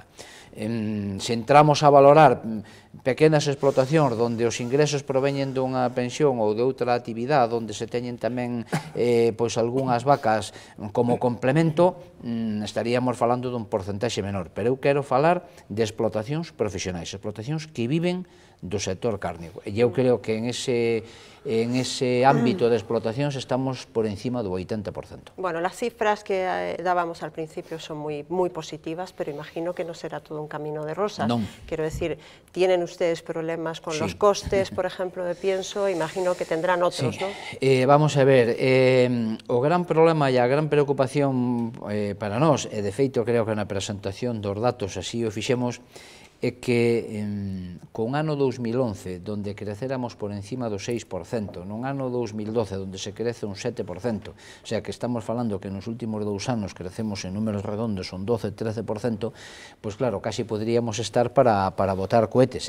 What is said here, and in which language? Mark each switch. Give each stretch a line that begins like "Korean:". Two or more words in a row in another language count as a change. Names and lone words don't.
Galician: Se entramos a valorar pequenas explotacións onde os ingresos proveñen dunha pensión ou de outra actividade, onde se teñen tamén algunhas vacas como complemento, estaríamos falando dun porcentaxe menor, pero eu quero falar de explotacións profesionais, explotacións que viven do sector cárnico, e eu creo que en ese ámbito de explotacións estamos por encima do 80%.
Spanish: Bueno, las cifras que dábamos al principio son muy positivas, pero imagino que no será todo un camino de rosas.
Galician: Non.
Spanish: Quiero decir, tienen ustedes problemas con los costes, por ejemplo, de pienso, imagino que tendrán otros, ¿no?
Galician: Vamos a ver, o gran problema e a gran preocupación para nós, e de feito creo que na presentación dos datos así o fixemos, é que con ano 2011, donde creceramos por encima do 6%, nun ano 2012, donde se crece un 7%,
Spanish: o sea
Galician: que estamos falando que nos últimos 2 anos crecemos en números redondos un 12-13%, pois claro, casi poderíamos estar para botar cohetes.